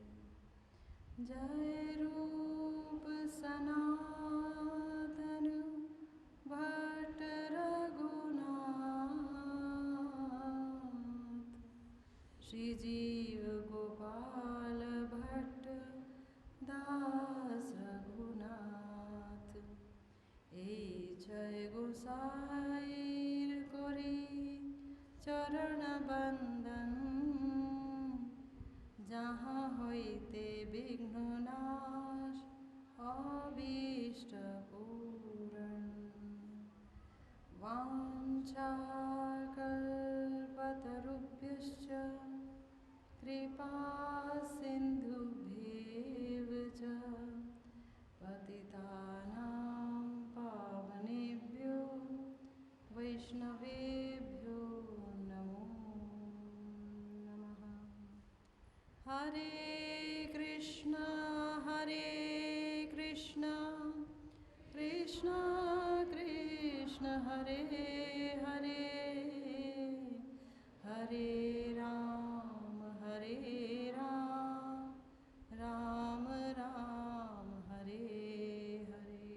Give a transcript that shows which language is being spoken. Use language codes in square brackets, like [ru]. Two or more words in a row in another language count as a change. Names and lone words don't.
[bn] জয় রূপ সনাতন ভট্ট রঘুনাথ শ্রীজীব গোপাল ভট্ট দাস রঘুনাথ। এই জয় গোসাইর করি চরণ বন্দন যাহা হইতে বিঘ্ন নাশ অভীষ্ট পূরণ। [sa] वाञ्छाकल्पतरुभ्यश्च कृपा सिन्धुभ्येव च पतितानां पावनेभ्यो वैष्णवेभ्यो नमो नमः। हरे कृष्ण कृष्ण कृष्ण हरे हरे हरे राम राम राम हरे हरे।